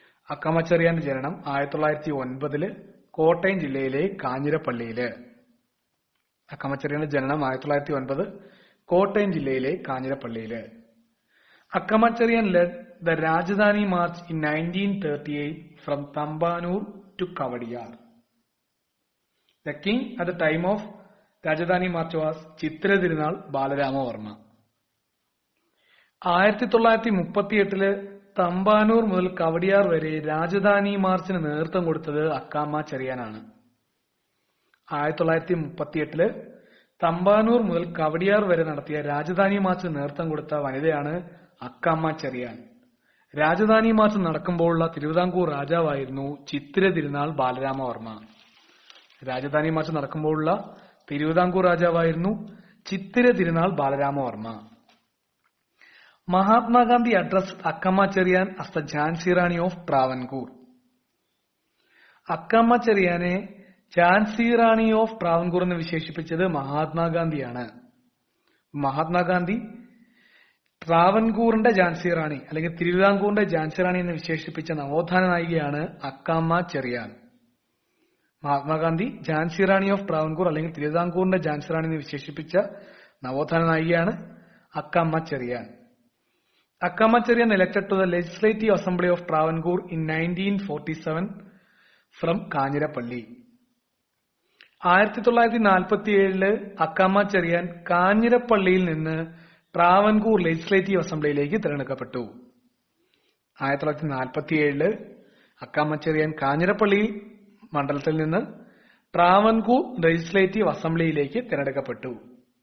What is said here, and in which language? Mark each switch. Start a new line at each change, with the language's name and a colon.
Malayalam: അക്കമ്മ ചെറിയാന്റെ ജനനം 1909 കോട്ടയം ജില്ലയിലെ കാഞ്ഞിരപ്പള്ളിയില്. അക്കമ്മ ചെറിയാന്റെ ജനനം 1909 കോട്ടയം ജില്ലയിലെ കാഞ്ഞിരപ്പള്ളിയില്.
English: Akkamma Cherian led the Rajadhani March in 1938 from Thampanoor to Kowdiar. The king at the time of Rajadhani March was Chithra Thirunal Balarama Varma. 1938
Malayalam: തമ്പാനൂർ മുതൽ കവടിയാർ വരെ രാജധാനി മാർച്ചിന് നേതൃത്വം കൊടുത്തത് അക്കാമ്മ ചെറിയാനാണ്. 1938 തമ്പാനൂർ മുതൽ കവടിയാർ വരെ നടത്തിയ രാജധാനി മാർച്ചിന് നേതൃത്വം കൊടുത്ത വനിതയാണ് അക്കാമ്മ ചെറിയാൻ. രാജധാനി മാർച്ച് നടക്കുമ്പോഴുള്ള തിരുവിതാംകൂർ രാജാവായിരുന്നു ചിത്തിര തിരുനാൾ ബാലരാമവർമ്മ. രാജധാനി മാർച്ച് നടക്കുമ്പോഴുള്ള തിരുവിതാംകൂർ രാജാവായിരുന്നു Chithira Thirunal Balarama Varma.
English: Mahatma Gandhi address Akkamma Cherian as the Jhansi Rani of Travancore.
Malayalam: Akkamma ചെറിയാനെ Jhansi Rani of Travancore എന്ന് വിശേഷിപ്പിച്ചത് മഹാത്മാഗാന്ധിയാണ്. മഹാത്മാഗാന്ധി ട്രാവൻകൂറിന്റെ ഝാൻസി റാണി അല്ലെങ്കിൽ തിരുവിതാംകൂറിന്റെ ഝാൻസി റാണി എന്ന് വിശേഷിപ്പിച്ച നവോത്ഥാന നായികയാണ് അക്കാമ്മ ചെറിയാൻ. മഹാത്മാഗാന്ധി ഝാൻസി റാണി ഓഫ് ട്രാവൻകൂർ അല്ലെങ്കിൽ തിരുവിതാംകൂറിന്റെ ഝാൻസി റാണി എന്ന് വിശേഷിപ്പിച്ച നവോത്ഥാന നായികയാണ് Akkamma Cherian.
English: Akkamma Cherian elected to the Legislative Assembly of Travancore in 1947 from Kanjirappally.
Malayalam: 1947 Akkamma Cherian കാഞ്ഞിരപ്പള്ളിയിൽ നിന്ന് ട്രാവൻകൂർ ലെജിസ്ലേറ്റീവ് അസംബ്ലിയിലേക്ക് തിരഞ്ഞെടുക്കപ്പെട്ടു. 1947 അക്കാമ്മ ചെറിയാൻ കാഞ്ഞിരപ്പള്ളി മണ്ഡലത്തിൽ നിന്ന് ട്രാവൻകൂർ ലെജിസ്ലേറ്റീവ് അസംബ്ലിയിലേക്ക് തിരഞ്ഞെടുക്കപ്പെട്ടു.